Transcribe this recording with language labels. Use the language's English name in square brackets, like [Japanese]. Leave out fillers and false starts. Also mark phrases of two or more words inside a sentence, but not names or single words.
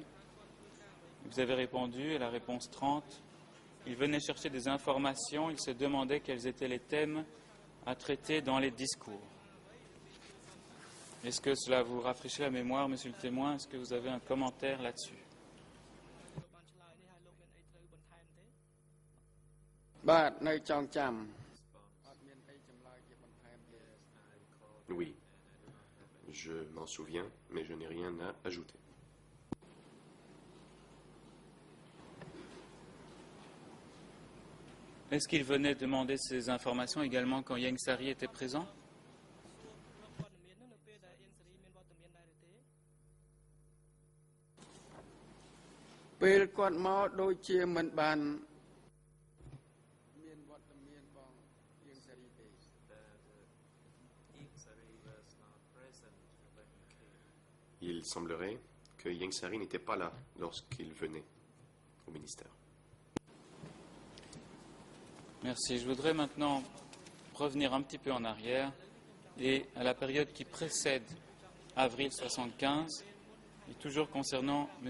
[French] Vous avez répondu, à la réponse 30, il venait chercher des informations, il se demandait quels étaient les thèmes à traiter dans les discours. Est-ce que cela vous rafraîchit la mémoire, monsieur le témoin? Est-ce que vous avez un commentaire là-dessus? [Khmer] បាទនៅចងចាំអត់មានអីចម្លើយជាបន្ថែមទេ [French] Oui, je m'en souviens, mais je n'ai rien à ajouter. Est-ce qu'il venait demander ces informations également quand Ieng Sary était présent? [Khmer] ពេលគាត់មកដូចជាមិនបានមានវត្តមានបងយើងសេរីទេ [French] Il semblerait que Ieng Sary n'était pas là lorsqu'il venait au ministère. Merci. Je voudrais maintenant revenir un petit peu en arrière et à la période qui précède avril 75 et toujours concernant M.